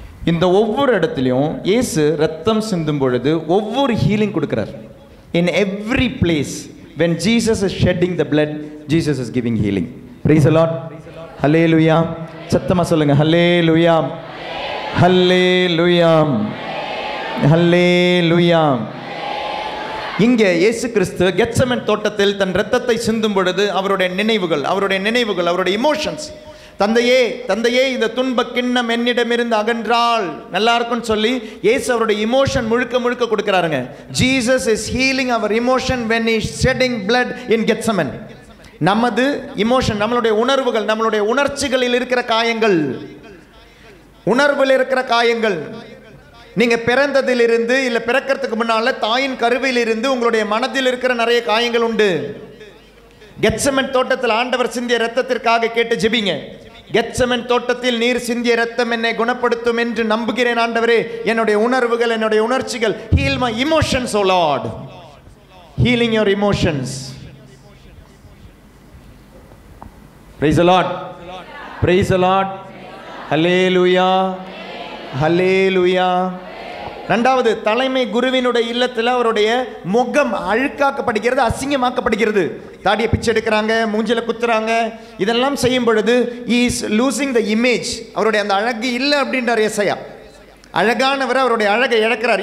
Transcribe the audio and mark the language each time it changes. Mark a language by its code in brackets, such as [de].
[ta] இந்த ஒவ்வொரு இடத்துலையும் இயேசு ரத்தம் சிந்தும் பொழுது ஒவ்வொரு ஹீலிங் கொடுக்கிறார். [en] In every place when Jesus is shedding the blood, Jesus is giving healing. Praise the Lord. Hallelujah. [ta] சத்தமா சொல்லுங்க, Hallelujah. Hallelujah. Hallelujah. இங்கே இயேசு கிறிஸ்து கெத்செமன் தோட்டத்தில் தன் இரத்தத்தை சிந்தும் பொழுது அவருடைய நினைவுகள், அவருடைய இமோஷன்ஸ், தந்தையே இந்த துன்ப கிண்ணம் என்னிடமிருந்து அகன்றால் நல்லா இருக்கும்னு சொல்லி இயேசு அவருடைய இமோஷன் முழுக்க கொடுக்கிறாருங்க. [en] Jesus is healing அவர் emotion when he is shedding blood in Gethsemane. [ta] நமது இமோஷன், நம்மளுடைய உணர்வுகள், நம்மளுடைய உணர்ச்சிகளில் இருக்கிற காயங்கள், உணர்வில் இருக்கிற காயங்கள். நீங்க பிறந்ததிலிருந்து இல்ல பிறக்கிறதுக்கு முன்னால தாயின் கருவில் இருந்து உங்களுடைய மனதில் இருக்கிற நிறைய காயங்கள் உண்டு. கெத்செமன் தோட்டத்தில் ஆண்டவர் சிந்திய இரத்தத்திற்காக கேட்டு ஜெபிங்க. கெத்செமன் தோட்டத்தில் நீர் சிந்திய இரத்தம் என்னை குணப்படுத்தும் என்று நம்புகிறேன் ஆண்டவரே. என்னுடைய உணர்வுகள், என்னுடைய உணர்ச்சிகள், [en] heal my emotions O Lord. Healing your emotions. Praise the Lord. Praise the Lord. Hallelujah. Hallelujah. [ta] 2வது, தலைமை குருவினுடைய இல்லத்தில் அவருடைய முகம் அழுக்காக்கப்படுகிறது, அசிங்கமாக்கப்படுகிறது. தாடியை பிச்சை எடுக்கிறாங்க, மூஞ்சில குத்துறாங்க. இதெல்லாம் செய்யும் பொழுது [en] he is losing the image. [ta] அவருடைய அந்த அழகு இல்லை அப்படின்றார் ஏசாயா. அழகானவர் அவருடைய அழகை இழக்கிறார்.